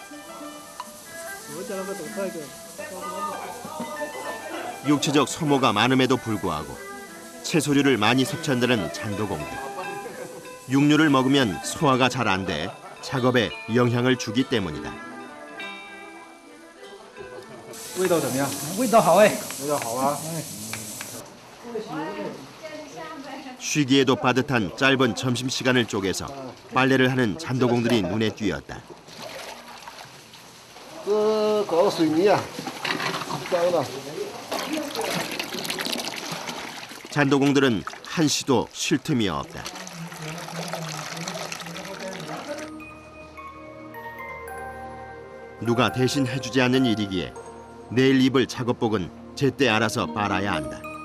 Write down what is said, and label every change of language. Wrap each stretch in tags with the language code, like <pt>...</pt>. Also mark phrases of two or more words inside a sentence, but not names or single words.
<ko>육체적 소모가 많음에도 불구하고 채소류를 많이 섭취한다는 잔도공들. 육류를 먹으면 소화가 잘 안 돼 작업에 영향을 주기 때문이다.</ko> <zh>味道怎么样？味道好哎。味道好啊。</zh> <ko>쉬기에도 빠듯한 짧은 점심시간을 쪼개서 빨래를 하는 잔도공들이 눈에 띄었다.</ko> <zh>这搞水泥啊，脏了。</zh> <ko>잔도공들은 한시도 쉴 틈이 없다. 누가 대신 해주지 않는 일이기에 내일 입을 작업복은 제때 알아서 빨아야 한다.</ko>